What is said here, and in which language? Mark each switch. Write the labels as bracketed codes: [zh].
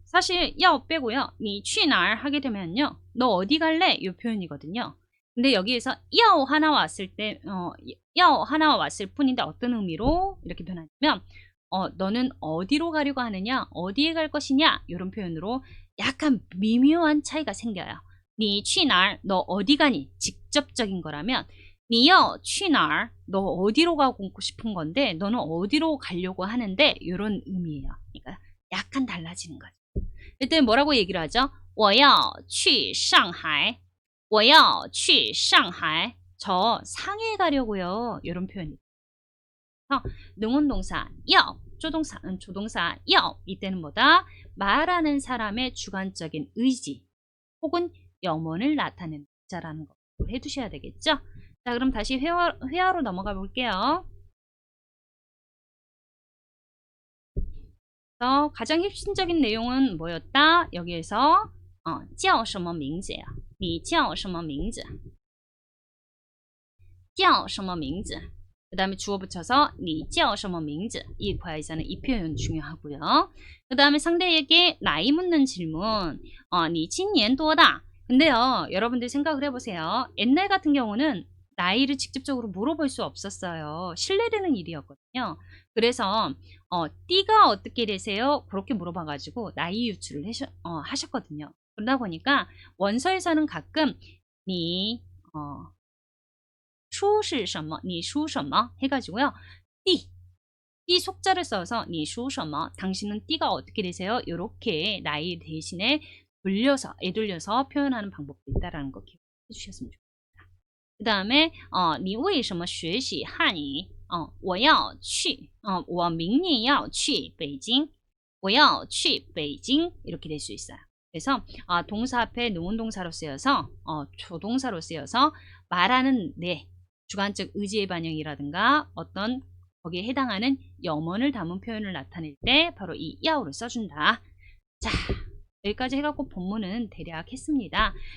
[ko] 사실 要 빼고요. [zh] 你去哪儿 [ko] 하게 되면요. 너 어디 갈래? 이 표현이거든요. 근데 여기에서 要 하나 왔을 때 要 하나 왔을 뿐인데 어떤 의미로 이렇게 변하냐면 너는 어디로 가려고 하느냐? 어디에 갈 것이냐? 이런 표현으로 약간 미묘한 차이가 생겨요. [zh] 你去哪儿? [ko] 너 어디 가니? 직접적인 거라면 [zh] 你要去哪儿? [ko] 너 어디로 가고 싶은 건데 너는 어디로 가려고 하는데 이런 의미예요. 그러니까 약간 달라지는 거죠. 이때 뭐라고 얘기를 하죠? [zh] 我要去上海.我要去上海. [ko] 저 상해에 가려고요. 이런 표현이죠. 능원동사 要, 조동사 要 이때는 뭐다? 말하는 사람의 주관적인 의지 혹은 염원을 나타내는 자라는 거 해두셔야 되겠죠? 자, 그럼 다시 회화로 넘어가 볼게요. 가장 핵심적인 내용은 뭐였다? 여기에서 [zh] 叫什么名字呀? 你叫什么名字? 叫什么名字? [ko] 그 다음에 주어 붙여서 [zh] 你叫什么名字? [ko] 이 과에서는 이 표현 중요하고요. 그 다음에 상대에게 나이 묻는 질문 [zh] 你今年多大? [ko] 근데요, 여러분들 생각을 해보세요. 옛날 같은 경우는 나이를 직접적으로 물어볼 수 없었어요. 실례되는 일이었거든요. 그래서 띠가 어떻게 되세요? 그렇게 물어봐가지고 나이 유출을 하셨거든요. 그러다 보니까 원서에서는 가끔 [zh] 你出是什么? 你属什么? [ko] 해가지고요. 띠 속자를 써서 [zh] 你属什么? [ko] 당신은 띠가 어떻게 되세요? 이렇게 나이 대신에 애돌려서 표현하는 방법도 있다라는 거 기억해 주셨으면 좋겠습니다. 그 다음에 [zh] 你为什么学习汉语?我要去我明年要去北京我要去北京 [ko] 이렇게 될 수 있어요. 그래서 동사 앞에 능운동사로 쓰여서 조동사로 쓰여서 말하는 내 주관적 의지의 반영이라든가 어떤 거기에 해당하는 염원을 담은 표현을 나타낼 때 바로 이 야오를 써준다. 자, 여기까지 해갖고 본문은 대략 했습니다.